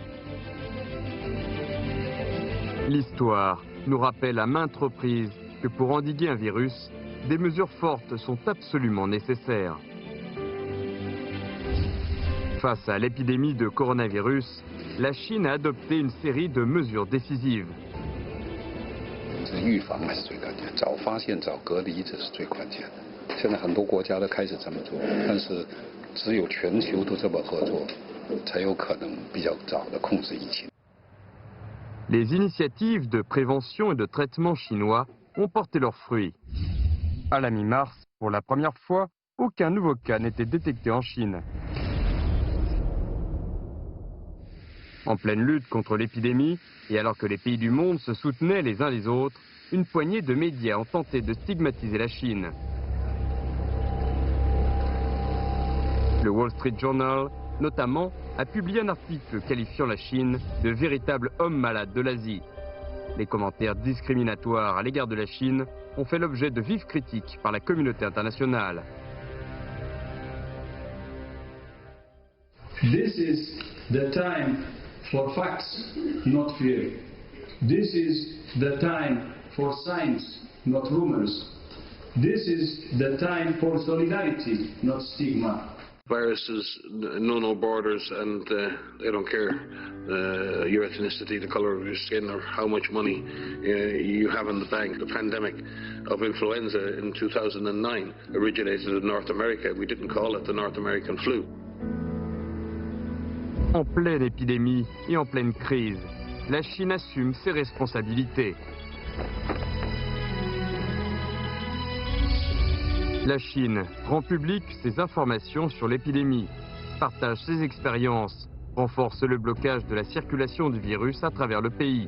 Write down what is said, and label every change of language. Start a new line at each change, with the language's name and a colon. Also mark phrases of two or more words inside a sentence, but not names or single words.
French: L'histoire nous rappelle à maintes reprises que pour endiguer un virus, des mesures fortes sont absolument nécessaires. Face à l'épidémie de coronavirus, la Chine a adopté une série de mesures décisives.
Chinese: 预防还是最关键，早发现、早隔离这是最关键的。现在很多国家都开始这么做，但是只有全球都这么合作，才有可能比较早的控制疫情。
French: Les initiatives de prévention et de traitement chinois ont porté leurs fruits. À la mi-mars, pour la première fois, aucun nouveau cas n'était détecté en Chine. En pleine lutte contre l'épidémie, et alors que les pays du monde se soutenaient les uns les autres, une poignée de médias ont tenté de stigmatiser la Chine. Le Wall Street Journal, notamment, a publié un article qualifiant la Chine de véritable homme malade de l'Asie. Les commentaires discriminatoires à l'égard de la Chine ont fait l'objet de vives critiques par la communauté internationale.
English: This is the time for facts, not fear. This is the time for science, not rumors. This is the time for solidarity, not stigma. Viruses know no borders, and they don't care your ethnicity, the color of your skin, or how much money you have in the bank. The pandemic of influenza in 2009 originated in North America. We didn't call it the North American flu.
French: En pleine épidémie et en pleine crise, la Chine assume ses responsabilités. La Chine rend public ses informations sur l'épidémie, partage ses expériences, renforce le blocage de la circulation du virus à travers le pays.